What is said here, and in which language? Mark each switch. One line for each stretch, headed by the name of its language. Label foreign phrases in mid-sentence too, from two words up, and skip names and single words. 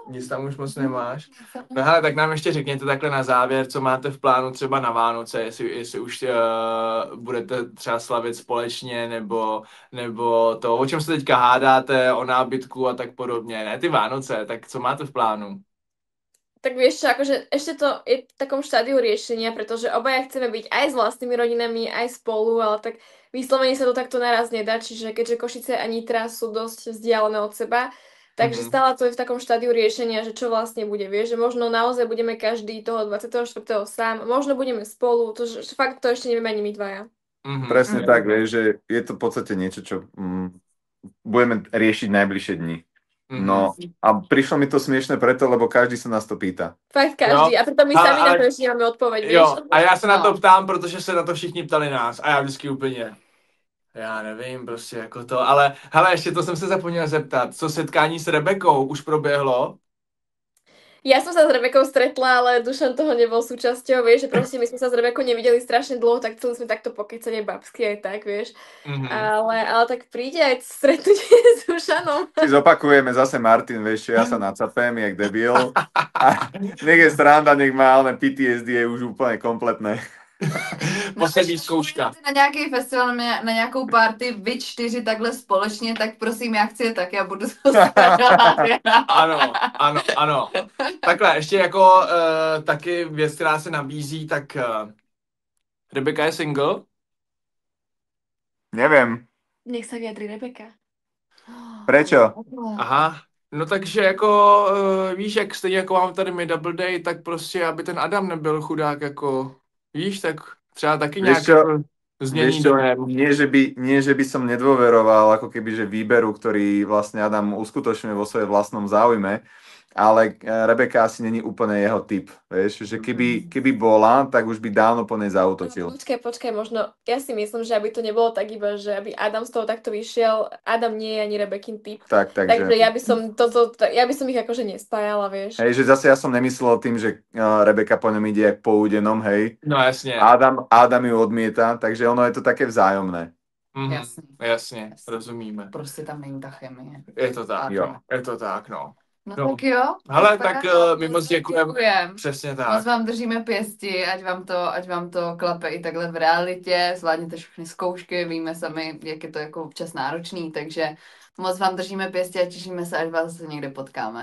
Czech: Nic tam už moc nemáš? No hele, tak nám ještě řekněte takhle na závěr, co máte v plánu třeba na Vánoce, jestli už budete třeba slavit společně, nebo to, o čem se teďka hádáte, o nábytku a tak podobně, ne ty Vánoce, tak co máte v plánu?
Slovak: Tak vieš čo, akože ešte to je v takom štádiu riešenia, pretože obaja chceme byť aj s vlastnými rodinami, aj spolu, ale tak vyslovene sa to takto naraz nedá, čiže keďže Košice a Nitra sú dosť vzdialené od seba, takže stále to je v takom štádiu riešenia, že čo vlastne bude, vieš, že možno naozaj budeme každý toho 24. sám, možno budeme spolu, to, že fakt to ešte nevieme ani my dvaja. Presne tak, vieš, že je to v podstate niečo, čo budeme riešiť najbližšie dni. No a prišlo mi to smiešne preto, lebo každý sa nás to pýta. Fakt každý, a preto my sami na to ešte nemáme odpoveď, vieš.
Czech: Jo, a já se na to ptám, protože se na to všichni ptali nás a já vždycky úplně, já nevím, prostě jako to, ale hele, ještě to jsem se zapomněl zeptat, co setkání s Rebekou už proběhlo?
Slovak: Ja som sa s Rebekou stretla, ale Dušan toho nebol súčasťou, vieš, že proste my sme sa s Rebekou nevideli strašne dlho, tak chceli sme takto pokecať aj babsky aj tak, vieš. Ale tak príde aj stretnutie s Dušanom. Si zopakujeme zase Martin, vieš, ja sa nacapem, jak debil. A nech je sranda, nech má, ale PTSD je už úplne kompletné.
Czech: Poslední zkouška. Na nějaký festival, na nějakou party, vy 4 takhle společně, tak prosím, já chci je tak, já budu to Ano. Takhle, ještě jako taky věc, která se nabízí, tak Rebeka je single?
Slovak: Neviem. Nech sa vyjadri Rebeka. Prečo? Aha.
Czech: No takže jako, víš, jak stejně jako mám tady my Double Day, tak prostě, aby ten Adam nebyl chudák, jako, víš, tak třeba taky nějak jako změní dojem.
Slovak: Nie, že by som nedôveroval ako keby, že výberu, ktorý vlastne Adam uskutočňuje vo svojej vlastnom záujme, ale Rebeka asi není úplne jeho typ, vieš, že keby bola, tak už by dávno po nej zaútočil. Počkaj, možno, ja si myslím, že aby to nebolo tak iba, že aby Adam z toho takto vyšiel, Adam nie je ani Rebekin typ. Takže ja by som ich akože nespájala, vieš. Hej, že zase ja som nemyslel tým, že Rebeka po ňom ide jak po údenom, hej. No jasne. Adam ju odmieta, takže ono je to také vzájomné.
Czech: Jasně, rozumíme. Prostě tam není ta chemie. Je to tak, jo. Je to tak, no. No tak jo. Hele, tak my moc děkujeme. Přesně tak. Moc vám držíme pěsti, ať vám to klape i takhle v realitě, zvládněte všechny zkoušky, víme sami, jak je to jako občas náročný, takže moc vám držíme pěsti a těšíme se, až vás někde potkáme.